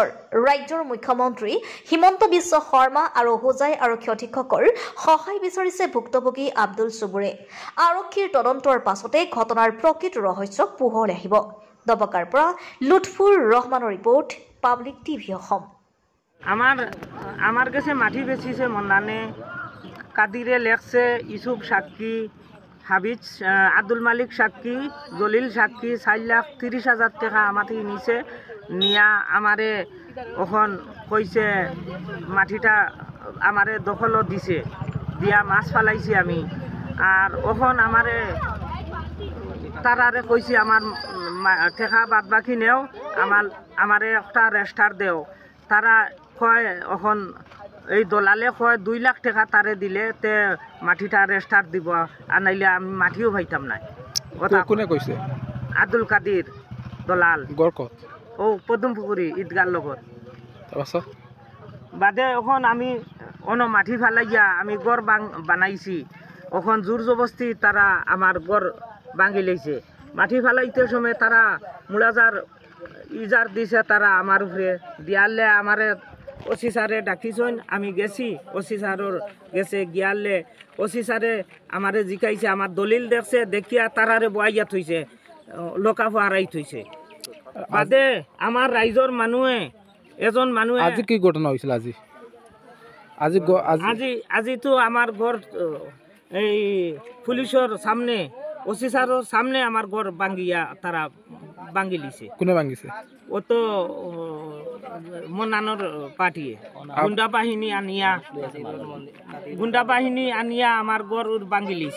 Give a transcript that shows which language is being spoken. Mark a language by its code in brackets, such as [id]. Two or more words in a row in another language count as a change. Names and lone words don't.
[as] ৰাজ্যৰ মুখ্যমন্ত্ৰী হিমন্ত বিশ্ব শৰ্মা আৰু হোজাই আৰক্ষী অধীক্ষকৰ সহায় বিচাৰিছে ভুক্তভোগী আব্দুল চুবুৰে। আৰক্ষীৰ তদন্তৰ পাছতে ঘটনাৰ প্ৰকৃত ৰহস্য পোহৰলৈ আহিব। দবকাৰ পৰা লুৎফুৰ ৰহমানৰ ৰিপোৰ্ট, পাব্লিক টিভি অসম। [syl] আমার কাছে মাটি বেচিছে মন্নানে, কাদিরে লেখছে, ইউসুফ সাক্ষী, হাবিজ আব্দুল মালিক সাক্ষী, জলিল সাক্ষী। 4,30,000 টাকা মাটি নিছে, নিয়া আমারে ওখন কইছে মাটিটা আমারে দখলত দিছে, দিয়া মাছ ফালাইছি আমি। আর ওখন আমারে তারারে কইছি আমার টেকা বাদ বাকি নেও, আমারে একটা রেস্টার দেও। তারা কয় এখন এই দলালে কয় 2 লাখ টাকা তারে দিলে তে মাটিটা রেস্টার দিব, আর নাইলে আমি মাটিও পাইতাম না। কোনে কইছে? আব্দুল কাদির দলাল। [as] গড়কত ও পদুমপুখুৰী ঈদগাৰ লগত। তাৰপাছত [syl] বাদে এখন আমি মাটি ফালাইয়া আমি গড় বানাইছি। এখন জোর জবস্তি তারা আমার গড় ভাঙি লেছে। মাটি ফালাইতে সময় তারা মুলাজার ইজার দিছে, তারা আমার উপরে দিয়ালে আমারে ওসি সারে ডাকিছেন। আমি গেছি, ওসি সারর গেছে, গিয়ালে ওসি সারে আমারে জিকাইছে, আমার দলিল দেখছে, দেখিয়া তারারে বয়াইয়া থইছে, লোকা ফারাই থইছে। বাদে আমার রাইজর মানুহে এজন মানুহে [as] আজি কি ঘটনা হয়েছিল? [syl] আজি তো আমার ঘর এই পুলিশের সামনে, ওসি সারের সামনে আমার ঘর ভাঙ্গিয়া তারা ভাঙ্গি লিছে। কোনে ভাঙ্গিছে? ও তো মন্নানোর পার্টিয়ে গুন্ডা বাহিনী আনিয়া আমার ঘর ভাঙ্গি লিছে।